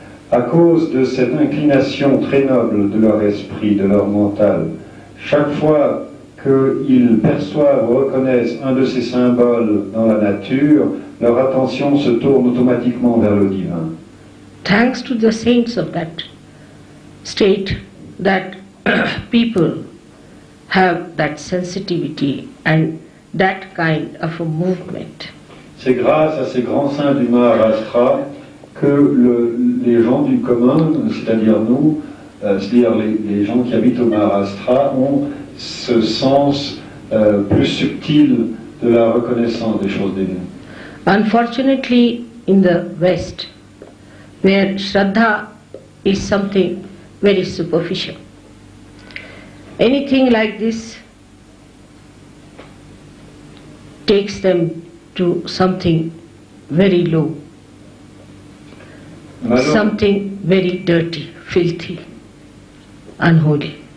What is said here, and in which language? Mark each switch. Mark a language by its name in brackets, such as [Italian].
[French] À cause de cette inclination très noble de leur esprit, de leur mental, chaque fois qu'ils perçoivent ou reconnaissent un de ces symboles dans la nature, leur attention se tourne automatiquement vers le divin. [English] Thanks to the saints of that state, that people have that sensitivity and that kind of a movement. [French] C'est grâce à ces grands saints du Maharashtra que les gens du commun, c'est-à-dire nous, c'est-à-dire les gens qui habitent au Maharashtra, ont ce sens plus subtil de la reconnaissance des choses divines. [English] Unfortunately, in the West, where Shraddha is something very superficial, anything like this takes them to something very low, something very dirty, filthy, unholy.